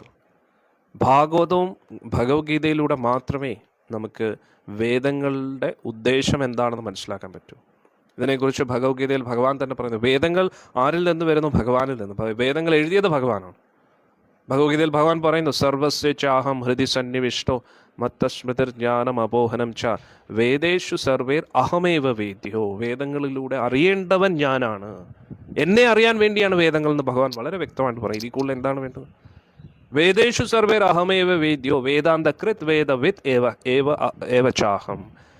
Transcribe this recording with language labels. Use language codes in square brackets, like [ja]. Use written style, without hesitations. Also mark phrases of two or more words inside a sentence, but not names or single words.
[ml] ഭാഗവതവും ഭഗവത്ഗീതയിലൂടെ മാത്രമേ നമുക്ക് വേദങ്ങളുടെ ഉദ്ദേശം എന്താണെന്ന് മനസ്സിലാക്കാൻ പറ്റൂ. ഇതിനെക്കുറിച്ച് ഭഗവത്ഗീതയിൽ ഭഗവാൻ തന്നെ പറയുന്നു, വേദങ്ങൾ ആരിൽ നിന്ന് വരുന്നു? ഭഗവാനിൽ നിന്ന്. വേദങ്ങൾ എഴുതിയത് ഭഗവാനാണ്. ഭഗവത്ഗീതയിൽ ഭഗവാൻ പറയുന്നു, [sa] സർവസ്യ ചാഹം ഹൃദി സന്നിവിഷ്ടോ മത്തസ്മൃതിർ ജ്ഞാനം അപോഹനം ച വേദേഷു സർവേർ അഹമേവ വേദ്യോ. [ml] വേദങ്ങളിലൂടെ അറിയേണ്ടവൻ ഞാനാണ്, എന്നെ അറിയാൻ വേണ്ടിയാണ് വേദങ്ങൾ എന്ന് ഭഗവാൻ വളരെ വ്യക്തമായിട്ട് പറയും. ഇതിൽ കൂടുതൽ എന്താണ് വേണ്ടത്? [sa] വേദേഷു സർവേർ അഹമേവ വേദ്യോ വേദാന്തകൃത് വേദവിത് ഏവ ചാഹം.